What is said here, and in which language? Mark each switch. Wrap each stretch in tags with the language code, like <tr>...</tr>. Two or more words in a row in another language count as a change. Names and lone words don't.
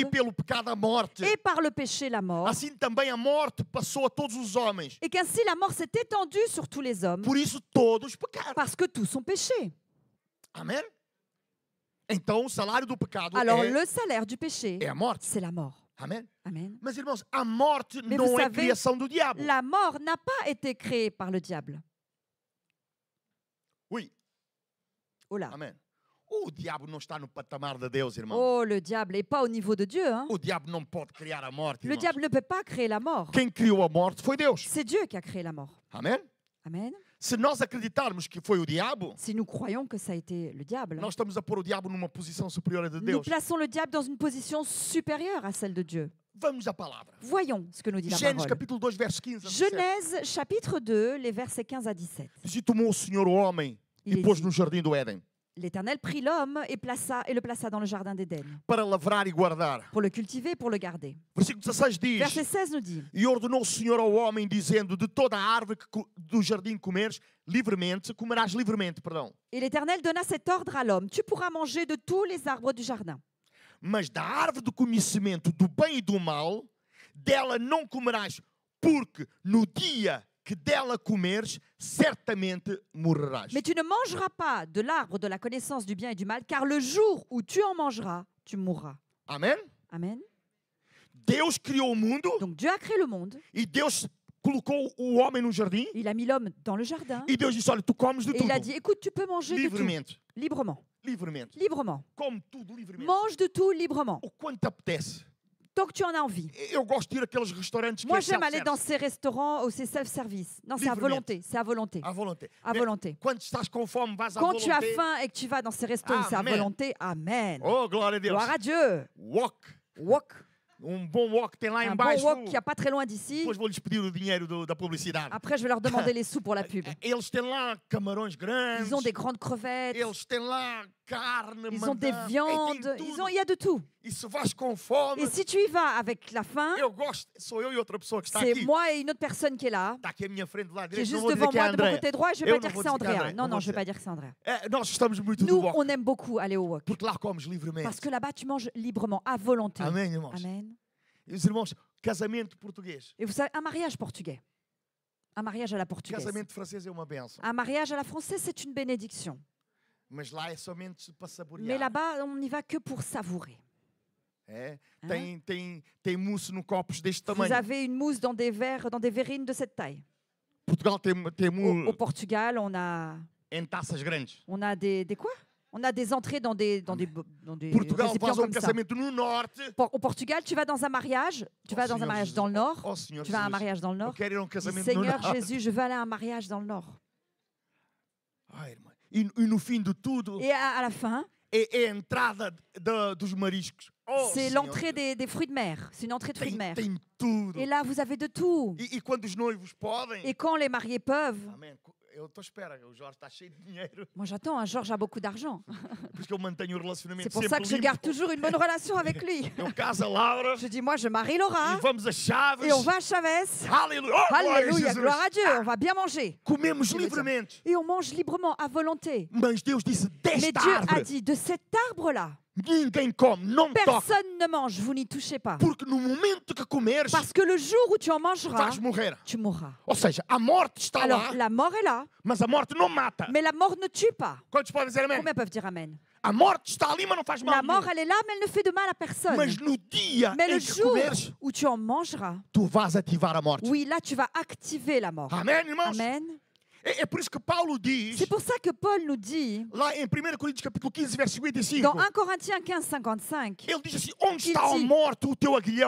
<pt>E pelo pecado a morte.</pt> <fr>et par le péché, la mort,</fr> <pt>Assim também a morte passou a todos os homens.</pt> <fr>et qu'ainsi la mort s'est étendue sur tous les hommes,</fr> <pt>Por isso todos pecaram.</pt> <fr>parce que tous ont péché.</fr> <pt>Amém? Então o salário do pecado</pt> <fr>Alors,</fr> <pt>é</pt> <fr>le salaire du péché,</fr> <pt>a morte.</pt> <fr>c'est la mort.</fr> <pt>Amém?</pt> <fr>Amen.</fr> <pt>Mas irmãos, a morte</pt> <fr>Mais</fr> <pt>não</pt> <fr>vous</fr> <pt>é</pt> <fr>savez,</fr> <pt>criação do diabo.</pt> <fr>La mort n'a pas été créée par le diable.</fr> <pt>Ui,</pt> <fr>Oh là.</fr> <pt>amém. O diabo não está no patamar de Deus, irmão.</pt> <fr>Oh, le diable n'est pas au niveau de Dieu. Hein.</fr> <pt>O diabo não pode criar a morte,</pt> <fr>Le</fr> <pt>irmãos.</pt> <fr>diable ne peut pas créer la mort.</fr> <pt>Quem criou a morte foi Deus.</pt> <fr>C'est Dieu qui a créé la mort.</fr> <pt>Amém?</pt> <fr>Amen.</fr> <pt>Se nós acreditarmos que foi o diabo,</pt> <fr>Si nous croyons que ça a été le diable,</fr> <pt>nós estamos a pôr o diabo numa posição superior à de</pt> <fr>nous</fr> <pt>Deus.</pt> <fr>plaçons le diable dans une position supérieure à celle de Dieu.</fr> <pt>Vamos à palavra.</pt> <fr>Voyons ce que nous dit la</fr> <pt>Gênesis</pt> <fr>parole.</fr> <pt>capítulo 2, verso 15 a 17.</pt> <fr>Genèse chapitre 2, les versets 15 à 17.</fr> <pt>Diz, e tomou o Senhor o homem</pt> <fr>Il</fr> <pt>e</pt> <fr>est</fr> <pt>pôs</pt> <fr>dit,</fr> <pt>no jardim do Éden</pt> <fr>l'Éternel prit l'homme et le plaça dans le jardin d'Éden</fr> <pt>para lavrar e guardar.</pt> <fr>pour le cultiver et pour le garder.</fr> <pt>Versículo 16 diz,</pt> <fr>Verset 16 nous dit,</fr> <pt>e ordenou o Senhor ao homem, dizendo, de toda a árvore que do jardim comeres, livremente, comerás livremente, perdão.</pt> <fr>et l'Éternel donna cet ordre à l'homme, tu pourras manger de tous les arbres du jardin,</fr> <pt>Mas da árvore do conhecimento do bem e do mal, dela não comerás, porque no dia que dela comeres, certamente morrerás.</pt> <fr>Mais tu ne mangeras pas de l'arbre de la connaissance du bien et du mal, car le jour où tu en mangeras, tu mourras.</fr> <pt>Amém?</pt> <fr>Amen.</fr> <pt>Deus criou o mundo</pt> <fr>Donc Dieu a créé le monde,</fr> <pt>e Deus colocou o homem no jardim</pt> <fr>il a mis l'homme dans le jardin,</fr> <pt>e Deus disse, olha, tu comes de</pt> <fr>et il a</fr> <pt>tudo.</pt> <fr>dit, écoute, tu peux manger de tout,</fr> <pt>Livremente.</pt> <fr>librement,</fr> <pt>Livremente.</pt> <fr>librement.</fr> <pt>Come tudo livremente.</pt> <fr>Mange de tout librement,</fr> <pt>O quanto te apetece.</pt> <fr>tant que tu en as envie.</fr> <pt>Eu gosto de ir àqueles restaurantes que</pt> <fr>Moi,</fr> <pt>é</pt> <fr>j'aime aller dans</fr> <pt>self-service.</pt> <fr>ces restaurants où c'est self-service. Non, c'est à Librement. volonté, c'est à volonté, À volonté. à volonté.</fr> <pt>Quando estás com fome, vais à</pt> <fr>Quand tu as volonté. faim et que tu vas dans ces restos où c'est à Amen. volonté, Amen.</fr> <pt>Oh, glória a Deus.</pt> <fr>Gloire à Dieu.</fr> <pt>Wok.</pt> <fr>Wok.</fr> <pt>Bom wok tem lá</pt> <fr>Un bon</fr> <pt>embaixo.</pt> <fr>wok qu'il n'y a pas très loin d'ici.</fr> <pt>Depois vou-lhes pedir o dinheiro da publicidade.</pt> <fr>Après, je vais leur demander les sous pour la pub.</fr> <pt>Eles têm lá camarões grandes.</pt> <fr>Ils ont des grandes crevettes,</fr> <pt>Eles têm lá carne,</pt> <fr>ils ont des</fr> <pt>mandão.</pt> <fr>viandes,</fr> <pt>Tem tudo.</pt> <fr>il y a de tout.</fr> <pt>E se vais com fome,</pt> <fr>Et si tu y vas avec la faim,</fr> <pt>eu gosto. Sou eu e outra pessoa que está</pt> <fr>c'est</fr> <pt>aqui.</pt> <fr>moi et une autre personne qui est là,</fr> <pt>Está aqui à minha frente lá</pt> <fr>qui est</fr> <pt>direito. Não</pt> <fr>juste</fr> <pt>vou dizer</pt> <fr>devant</fr> <pt>que é</pt> <fr>moi de mon</fr> <pt>André.</pt> <fr>côté droit. Je ne vais</fr> <pt>Eu</pt> <fr>pas</fr> <pt>não</pt> <fr>dire que</fr> <pt>vou</pt> <fr>c'est</fr> <pt>dizer que é</pt> <fr>Andrea.</fr> <pt>André.</pt> <fr>Non,</fr> <pt>Não</pt> <fr>non,</fr> <pt>vou</pt> <fr>je ne vais pas</fr> <pt>dizer.</pt> <fr>dire que c'est Andrea.</fr> <pt>Nós gostamos muito do</pt> <fr>Nous,</fr> <pt>wok.</pt> <fr>on aime beaucoup aller au wok.</fr> <pt>Porque lá comes livremente.</pt> <fr>Parce que là-bas, tu manges librement, à volonté.</fr> <pt>Amém, irmãos?</pt> <fr>Amen.</fr> <pt>E os irmãos, casamento português.</pt> <fr>Et vous savez, un mariage portugais. Un mariage à la portugaise.</fr> <pt>Casamento francês é uma benção.</pt> <fr>Un mariage à la française, c'est une bénédiction.</fr> <pt>Mas lá é somente para saborear.</pt> <fr>Mais là-bas, on n'y va que pour savourer.</fr> <pt>É?</pt> <fr>Hein?</fr> <pt>Tem mousse no copos deste</pt> <fr>Vous</fr> <pt>tamanho.</pt> <fr>avez une mousse dans des verres, dans des verrines de cette taille.</fr> <pt>Portugal tem</pt> <fr>Au</fr> <pt>mousse</pt> <fr>Portugal, on em taças grandes. a des quoi? On a des entrées dans des</fr> <pt>Portugal</pt> <fr>récipients</fr> <pt>faz</pt> <fr>comme ça.</fr> <pt>casamento no norte.</pt> <fr>Au Portugal, tu vas dans un mariage, tu vas dans un Seigneur mariage Jesus. dans le nord,</fr> <pt>Oh, Senhor</pt> <fr>tu vas à un</fr> <pt>Jesus.</pt> <fr>mariage dans le</fr> <pt>Eu</pt> <fr>nord.</fr> <pt>quero ir a</pt> <fr>Dis,</fr> <pt>casamento no</pt> <fr>Seigneur</fr> <pt>norte.</pt> <fr>Jésus, je veux aller à un mariage dans le nord.</fr> <pt>Ai, irmã. E no fim de tudo,</pt> <fr>Et à la fin,</fr> <pt>é a entrada dos mariscos. Oh,</pt> <fr>c'est</fr> <pt>Senhor.</pt> <fr>l'entrée des fruits de mer. C'est une entrée de fruits de mer.</fr> <pt>Tem tudo.</pt> <fr>Et là, vous avez de tout.</fr> <pt>E quando os noivos podem.</pt> <fr>Et quand les mariés peuvent,</fr> <pt>Amém. Eu estou à espera. O Jorge está cheio de dinheiro.</pt> <fr>moi j'attends, hein, Georges a beaucoup d'argent.</fr> <pt>Por isso que eu mantenho o relacionamento</pt> <fr>C'est pour</fr> <pt>sempre</pt> <fr>ça que je</fr> <pt>limpo.</pt> <fr>garde toujours une bonne relation avec lui.</fr> <pt>Eu caso a Laura</pt> <fr>Je dis, moi je marie</fr> <pt>e</pt> <fr>Laura</fr> <pt>vamos a Chaves.</pt> <fr>et on va à Chavez.</fr> <pt>Aleluia. Oh, glória a</pt> <fr>Alléluia,</fr> <pt>Jesus.</pt> <fr>gloire à Dieu, on va bien manger.</fr> <pt>Comemos Ele livremente.</pt> <fr>Et on mange librement, à volonté.</fr> <pt>Mas Deus disse,</pt> <fr>Mais</fr> <pt>desta</pt> <fr>Dieu a</fr> <pt>árvore,</pt> <fr>dit, de cet arbre-là,</fr> <pt>ninguém come, não toca.</pt> <fr>personne ne mange, vous n'y touchez pas.</fr> <pt>Porque no momento que comeres,</pt> <fr>Parce que le jour où tu en mangeras,</fr> <pt>vais morrer.</pt> <fr>tu mourras.</fr> <pt>Ou seja, a morte está</pt> <fr>Alors,</fr> <pt>lá,</pt> <fr>la mort est là,</fr> <pt>mas a morte não mata.</pt> <fr>mais la mort ne tue pas.</fr> <pt>Quantos podem dizer amém?</pt> <fr>Combien peuvent dire Amen?</fr> <pt>A morte está ali, mas não faz mal</pt> <fr>La mort,</fr> <pt>nenhum.</pt> <fr>elle est là, mais elle ne fait de mal à personne.</fr> <pt>Mas no dia</pt> <fr>Mais</fr> <pt>em</pt> <fr>le</fr> <pt>que</pt> <fr>jour</fr> <pt>comeres,</pt> <fr>où tu en mangeras,</fr> <pt>tu vais ativar a morte.</pt> <fr>oui, là, tu vas activer la mort.</fr> <pt>Amém, irmãos?</pt> <fr>Amen.</fr> <pt>É por isso que Paulo diz,</pt> <fr>C'est pour ça que Paul nous dit,</fr> <pt>lá em 1 Coríntios capítulo 15, verso 55,</pt> <fr>dans 1 Corinthiens 15, 55,</fr> <pt>ele diz assim, onde</pt> <fr>Il</fr> <pt>está a</pt> <fr>dit,</fr> <pt>morte, o teu aguilhão?</pt>